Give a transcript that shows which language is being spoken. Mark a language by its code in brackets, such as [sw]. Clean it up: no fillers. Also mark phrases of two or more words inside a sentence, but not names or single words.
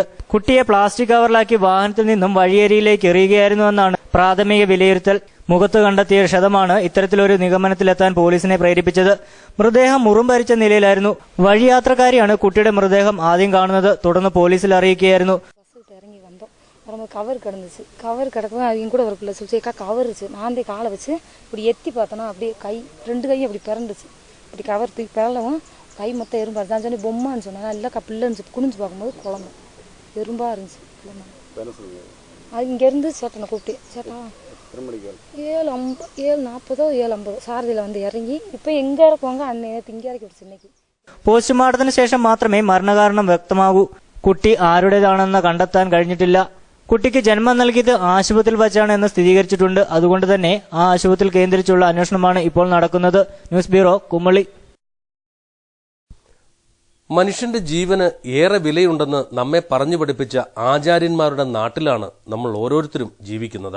[ml] കുട്ടിയെ പ്ലാസ്റ്റിക് കവറിലാക്കി വാഹനത്തിൽ നിന്നും വഴിയരിയിലേക്ക് എറിയുകയായിരുന്നുവെന്നാണ് പ്രാഥമിക വിലയിരുത്തൽ. മുഖത്ത് കണ്ടെത്തിയ ക്ഷതമാണ് ഇത്തരത്തിലൊരു നിഗമനത്തിലെത്താൻ പോലീസിനെ പ്രേരിപ്പിച്ചത്. മൃതദേഹം മുറിംഭരിച്ച നിലയിലായിരുന്നു. വഴിയാത്രക്കാരിയാണ് കുട്ടിയുടെ മൃതദേഹം ആദ്യം കാണുന്നത്. തുടർന്ന് പോലീസിൽ അറിയിക്കുകയായിരുന്നു. [ta] கவர் கிடந்துச்சு. கவர் கிடக்கும் அவங்க கூட ஒரு பிள்ளை சொல்லிச்சு, அக்கா கவர் இருந்துச்சு. நான் காலை வச்சு இப்படி எத்தி பார்த்தோன்னா அப்படியே கை 2 கையும் அப்படி பிறந்துச்சு. இப்படி கவர் தூக்கி பிறலவும் கை மொத்தம் எறும்பா இருந்துச்சு. நான் சொன்னேன் பொம்மான்னு சொன்னேன். இல்லைக்கா பிள்ளை இருந்துச்சு. குனிஞ்சு பார்க்கும்போது குழம்பு எறும்பா இருந்துச்சு. அது இங்கேருந்து சேட்டனை கூப்பிட்டு, சேட்டா 7:40 7:50 சாரதியில் வந்து இறங்கி இப்போ எங்கே இறக்குவாங்க அன்னைக்கு இங்கே இறக்கி விடுச்சு. இன்னைக்கு [ml] പോസ്റ്റ്മോർട്ടത്തിന് ശേഷം മാത്രമേ മരണകാരണം വ്യക്തമാകൂ. കുട്ടി ആരുടേതാണെന്ന് കണ്ടെത്താൻ കഴിഞ്ഞിട്ടില്ല. കുട്ടിക്ക് ജന്മം നൽകിയത് ആശുപത്രിയിൽ വച്ചാണ് എന്ന് സ്ഥിരീകരിച്ചിട്ടുണ്ട്. അതുകൊണ്ട് തന്നെ ആ ആശുപത്രിയിൽ കേന്ദ്രീകരിച്ചുള്ള അന്വേഷണമാണ് ഇപ്പോൾ നടക്കുന്നത്. ന്യൂസ് ബ്യൂറോ, കുമളി. മനുഷ്യന്റെ ജീവന് ഏറെ വിലയുണ്ടെന്ന് നമ്മെ പറഞ്ഞു പഠിപ്പിച്ച ആചാര്യന്മാരുടെ നാട്ടിലാണ് നമ്മൾ ഓരോരുത്തരും ജീവിക്കുന്നത്.